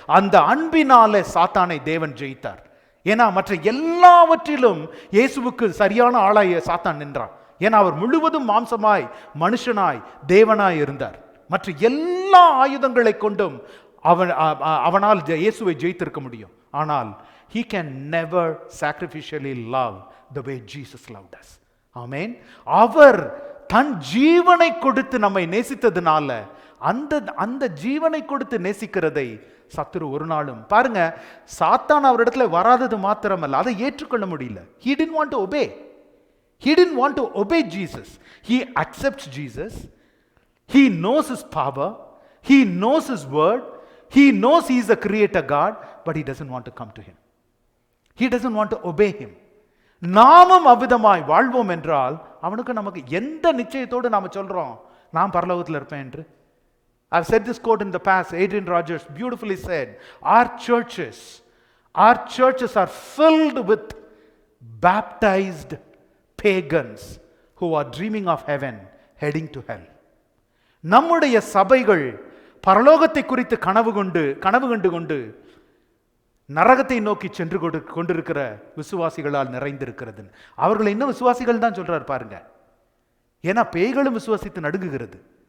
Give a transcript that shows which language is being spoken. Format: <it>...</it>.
<ta>அந்த அன்பினாலே சாத்தானை தேவன் ஜெயித்தார். ஏன்னா மற்ற எல்லாவற்றிலும் இயேசுவுக்கு சரியான ஆளாய் சாத்தான் நின்றான். ஏன்னா அவர் முழுவதும் மாம்சமாய் மனுஷனாய் தேவனாய் இருந்தார். மற்ற எல்லா ஆயுதங்களை கொண்டும் அவனால் இயேசுவை ஜெயித்திருக்க முடியும். ஆனால்</ta> <en>he can never sacrificially love the way Jesus loved us.</en> <ta>ஆமென். அவர் தன் ஜீவனை கொடுத்து நம்மை நேசித்ததுனால அந்த ஜீவனை கொடுத்து நேசிக்கிறதை சத்துரு ஒரு நாளும், பாருங்க, சாத்தான் அவரிடத்துல வராதது மாத்திரமல்ல, அதை ஏற்றுக்கொள்ள முடியல.</ta> <en>he didn't want to obey. He didn't want to obey Jesus. He accepts Jesus. He knows his power. He knows his word. He knows he is a creator God, but he doesn't want to come to him. He doesn't want to obey him.</en> <ta>நாமும் அவ்விதமாய் வாழ்வோம் என்றால் அவனுக்கு நமக்கு எந்த நிச்சயத்தோடு நாம சொல்றோம் நான் பரலோகத்தில் இருப்பேன் என்று?</ta> <en>I've said this quote in the past. Adrian Rogers beautifully said, our churches are filled with baptized pagans who are dreaming of heaven, heading to hell.</en> <ta>நம்முடைய சபைகள் பரலோகத்தை குறித்து கனவு கண்டு கொண்டு நரகத்தை நோக்கி சென்று கொண்டிருக்கிற விசுவாசிகளால் நிறைந்திருக்கிறது. அவர்கள் இன்னும் விசுவாசிகள் தான் சொல்றார் பாருங்க. ஏன்னா பேய்களும் விசுவாசித்து நடுங்குகிறது.</ta>